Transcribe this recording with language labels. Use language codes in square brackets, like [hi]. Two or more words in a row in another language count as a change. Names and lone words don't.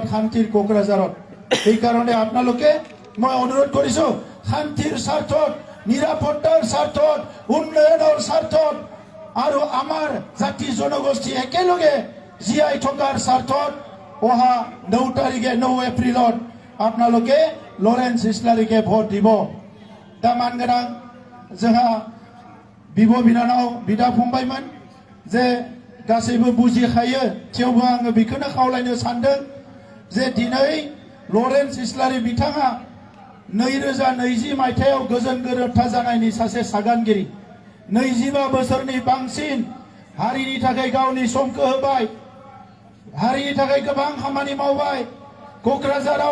[as] শান্তিৰ কোকৰাঝাৰত এইকাৰণে আপোনালোকে মই অনুৰোধ কৰিছো শান্তিৰ স্বাৰ্থত নিৰাপত্তাৰ স্বাৰ্থত উন্নয়নৰ স্বাৰ্থত আৰু আমাৰ জাতি জনগোষ্ঠী একেলগে জীয়াই থকাৰ স্বাৰ্থত অহা 9 তাৰিখে 9 এপ্ৰিলত আপোনালোকে লৰেন্স ইছলাৰীকে ভোট দিব [brx] দামান গোনাं जोंहा बिब' बिनानाव बिदा फंबायमोन जे गासैबो बुजिखायो थेवबो आङो बेखौनो खावलायनो सानदों जे दिनै लरेन्स इस्लारी बिथाङा 2020 मायथाइयाव गोजोन गोरोबथा जानायनि सासे सागानगिरि 25 बोसोरनि बांसिन हारिनि थाखाय गावनि समखौ होबाय हारिनि थाखाय गोबां खामानि मावबाय क'क्राझाराव